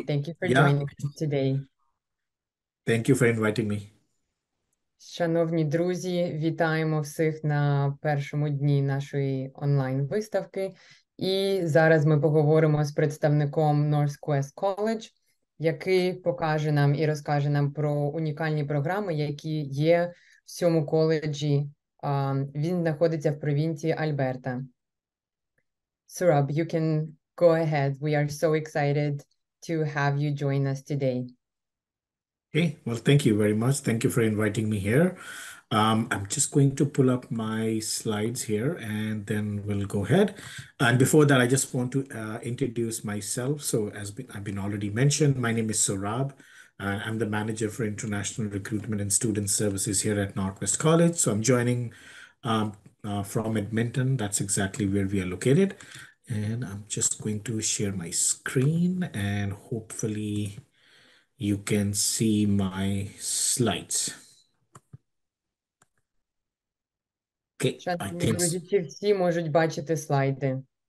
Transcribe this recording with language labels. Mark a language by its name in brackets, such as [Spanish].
[English] Thank you for joining us today. Thank you for inviting me. [Ukrainian] Шановні друзі, вітаємо всіх на першому дні нашої онлайн-виставки. І зараз ми поговоримо з представником NorQuest College, який покаже нам і розкаже нам про унікальні програми, які є в цьому коледжі. Він знаходиться в провінції Альберта. [English] Surab, you can go ahead. We are so excited to have you join us today. Okay, well, thank you very much. Thank you for inviting me here. I'm just going to pull up my slides here and then we'll go ahead. And before that, I just want to introduce myself. So as I've been already mentioned, my name is Surab. I'm the manager for international recruitment and student services here at NorQuest College. So I'm joining from Edmonton. That's exactly where we are located. And I'm just going to share my screen and hopefully you can see my slides. Okay, I [Ukrainian] Шановні [English] think [Ukrainian] друзі, чи всі можуть бачити слайди?